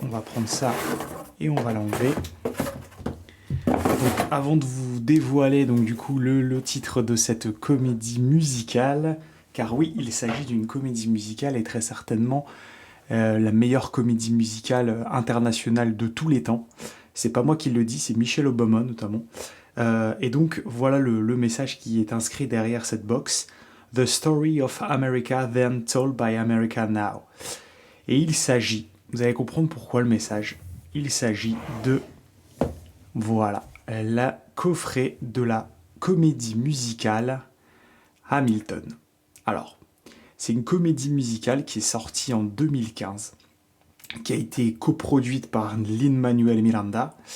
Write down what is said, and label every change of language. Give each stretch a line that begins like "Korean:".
French: On va prendre ça et on va l'enlever. Donc avant de vous dévoiler donc du coup le titre de cette comédie musicale, car oui, il s'agit d'une comédie musicale et très certainement la meilleure comédie musicale internationale de tous les temps. C'est pas moi qui le dis, c'est Michelle Obama notamment. Et donc voilà le message qui est inscrit derrière cette box.
English: The story of America then told by America now.
French: Et il s'agit, vous allez comprendre pourquoi le message, il s'agit de, voilà, la coffret de la comédie musicale Hamilton. Alors, c'est une comédie musicale qui est sortie en 2015, qui a été coproduite par Lin-Manuel Miranda.